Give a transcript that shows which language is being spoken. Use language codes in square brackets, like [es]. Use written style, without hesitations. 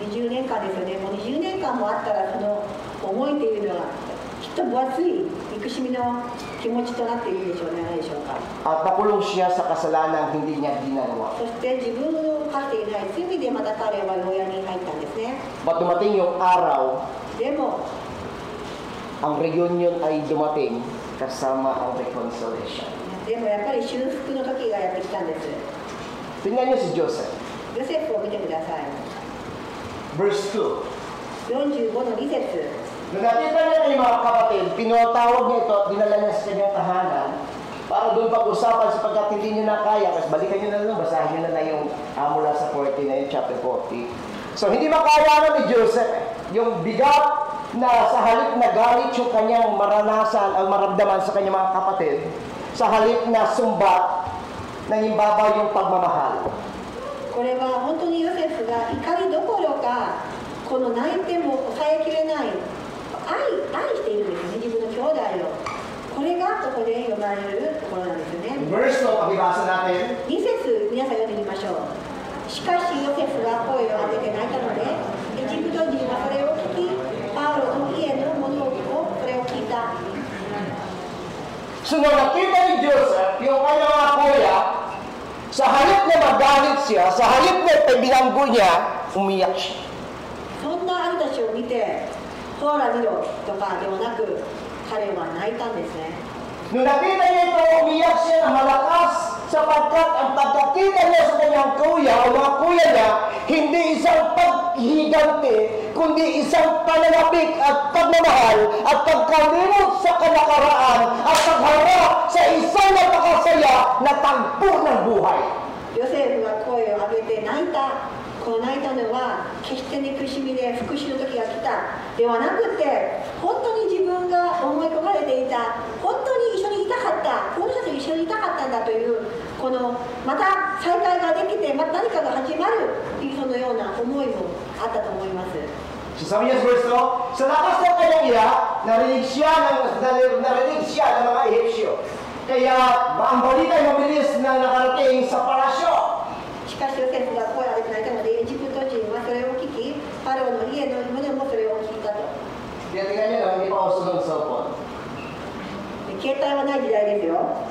[ja] 20年間ですよねもう20年間もあったらその思いというのはきっと分厚い憎しみの気持ちとなっているでしょうねないでしょうか [tl] At nakulong siya sa kasalanan hindi niya ginagawa. [ja] そして自分の犯していない罪でまた彼は牢屋に入ったんですね [tl] But dumating yung araw, [ja] でも [tl] ang reunion ay dumating kasama ang reconciliation. [ja] でもやっぱり修復の時がやってきたんです [tl] Tingnan niyo si Joseph. [ja] ヨセフを見てください [en] Verse 2. [ja] 45の2節 [tl] Nung nakita niya yung mga kapatid, pinatawag niya ito at dinala niya sa kanyang tahanan para doon pag-usapan sapagkat hindi niya na kaya. Kasi balikan niyo na lang, basahin niyo na lang yung mula sa 40 na yung chapter 40. So hindi makaya na ni Joseph yung bigat na sa halip na galit yung kanyang maranasan o maramdaman sa kanyang mga kapatid, sa halip na sumba, nangimbaba yung pagmamahal. [ja] これは本当にヨセフが怒りどころか、この泣いても抑えきれない愛しているんですね、自分の兄弟を。これがここで読まれるところなんですよね。 [tl] Verse のpagibasa natin. [ja] 2節皆さん読んでみましょう。しかしヨセフが声を上げて泣いたので、エジプト人はそれを聞き、パウロの家の者をそれを聞いた。 [tl] So nung nakita ni Joseph, yung kanyang mga kuya, sa halip na magalit siya, sa halip na binanggo niya, umiyak siya. [ja] そんな兄たちを見て、ほら見ろとかではなく、彼は泣いたんですね。 [tl] Nung nakita niya ito, umiyak siya na malakas sapagkat ang pagkakita niya sa kanyang kuya o mga kuya niya, hindi isang paghiganti, kundi isang pananabik at pagmamahal at pagkalimot sa kanakaraan at pagharap sa isang napakasaya na tagpo ng buhay. [ja] ヨセフが声を上げて泣いた。この泣いたのは決して憎しみで復讐の時が来たではなくて、本当に自分が思い焦がれていた、本当に一緒にいたかった、この人と一緒にいたかったんだという、このまた再会ができて、また何かが始まるというそのような思いもあったと思います。 [tl] So sabi niya sa verse 2, sa lakas ng kanyang iyak, narinig siya ng mga Ehipsyo. Kaya ang balita ay mabilis na nakarating sa palasyo. [ja] しかしヨセフが声を上げて泣いたので、エジプト人はそれを聞き、パロの家の者もそれを聞いたと。 [tl] Kaya tingnan niyo, hindi pa uso ng cellphone. [ja] 携帯はない時代ですよ。